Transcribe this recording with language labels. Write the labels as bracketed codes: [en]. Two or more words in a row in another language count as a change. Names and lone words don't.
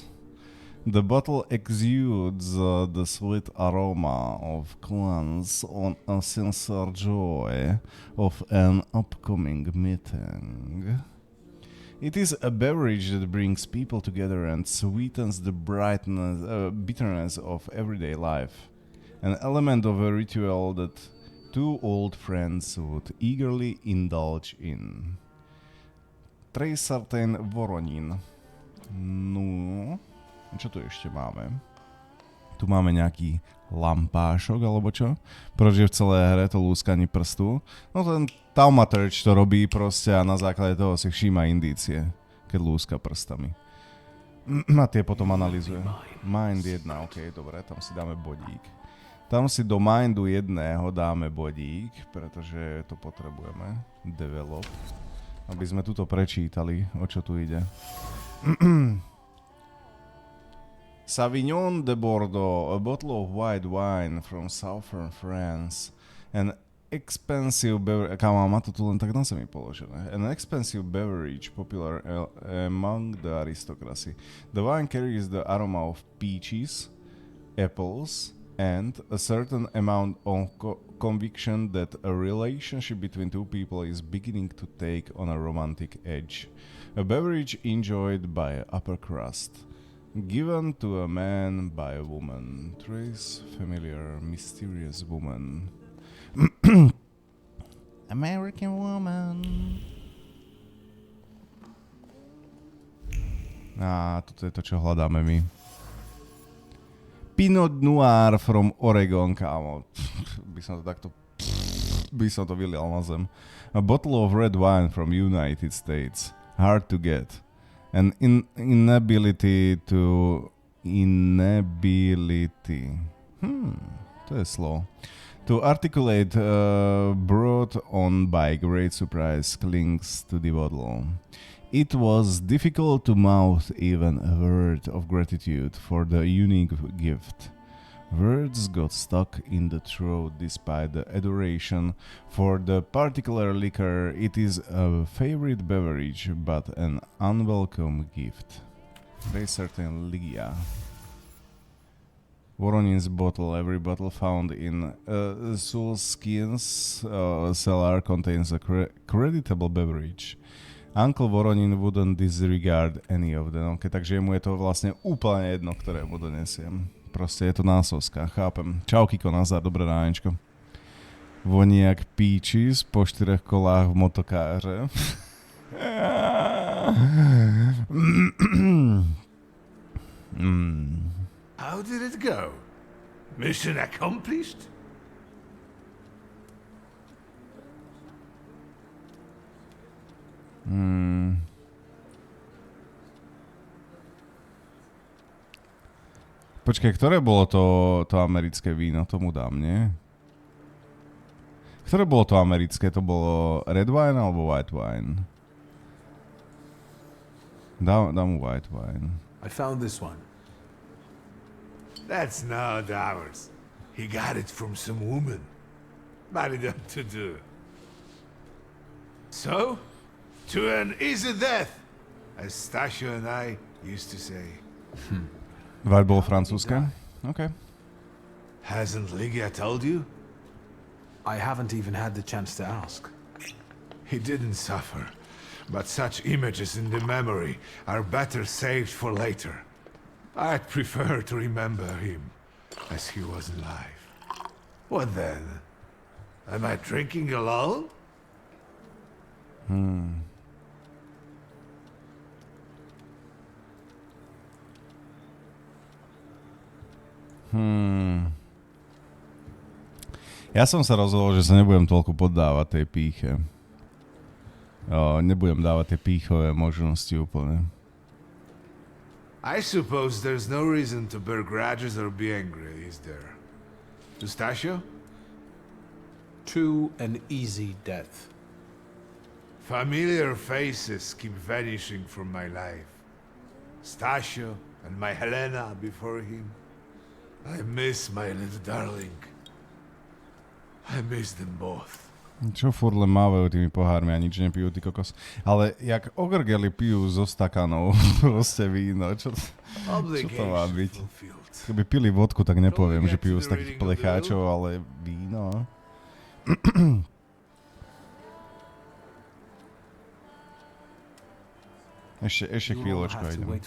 [en] The bottle exudes the sweet aroma of clans on a sincere joy of an upcoming meeting. It is a beverage that brings people together and sweetens the bitterness of everyday life. An element of a ritual that two old friends would eagerly indulge in. [sk] Trejsartén Voronin. No... Čo tu ešte máme? Tu máme nejaký lampášok, alebo čo? [cs] Proč je v celé hre [sk] to lúskanie prstu? No ten Thaumaturge to robí proste a na základe toho si všíma indície, keď lúska prstami. A tie potom analyzuje. Mind 1, ok, dobre, tam si dáme bodík. Tam si do Mindu 1 dáme bodík, pretože to potrebujeme. [en] Develop. [sk] Aby sme tuto prečítali, o čo tu ide. [en] Sauvignon de Bordeaux, a bottle of white wine from southern France. An expensive beverage... [sk] Kámo, má to tu len tak na zemi položené. [en] An expensive beverage popular among the aristocracy. The wine carries the aroma of peaches, apples, and a certain amount of conviction that a relationship between two people is beginning to take on a romantic edge. A beverage enjoyed by upper crust. Given to a man by a woman. Trace familiar, mysterious woman. American woman. [sk] Á, toto je to, čo hľadáme my. [en] Pinot Noir from Oregon, [sk] kámo. By som to takto... By som to vylial na zem. [en] A bottle of red wine from United States. Hard to get. An inability. [sk] To je slovo. [en] To articulate, brought on by great surprise, clings to the bottle. It was difficult to mouth even a word of gratitude for the unique gift. Words got stuck in the throat despite the adoration for the particular liquor. It is a favorite beverage, but an unwelcome gift. Very certain Ligia. Voronin's bottle. Every bottle found in Sulskin's cellar contains a creditable beverage. Uncle Voronin wouldn't disregard any of them. [sk] Okay, takže mu je to vlastne úplne jedno, ktoré mu donesiem. Proste je to násoska, chápem. Čau Kiko, nazdar, dobré ránečko. [cs] Voní jak peaches po 4 kolách v motokáře. [en] How did it go? Mission accomplished? [sk] Počkaj, ktoré bolo to americké víno? Tomu dám, nie? Ktoré bolo to americké? To bolo [en] red wine [sk] alebo [en] white wine? [sk] Dám mu [en] white wine. I found this one. That's not ours. He got it from some woman. Bad enough to do. So, to an easy death, as Stasio and I used to say. [sk] Vibe bolo francúzske? [en] OK. Hasn't Ligia told you? I haven't even had the chance to ask. He didn't suffer, but such images in the memory are better saved for later. I'd prefer to remember him as he was alive. What then? Am I drinking alone? [sk] Ja som sa rozhodol, že sa nebudem toľko poddávať tej pýche. Nebudem dávať tie pýchové možnosti úplne. [en] I suppose there's no reason to bear grudges or be angry, is there? Stasio? To an easy death. Familiar faces keep vanishing from my life. Stasio and my Helena before him. I miss my little darling. I miss them both. [sk] Čo furt len mávajú tými pohármi a nič nepijú, ty kokos. Ale jak ogrgeli pijú zo stakanov proste víno, čo to má byť? Keby pili vodku, tak nepoviem, že pijú z takých plecháčov, ale víno. Ešte chvíľočku idem.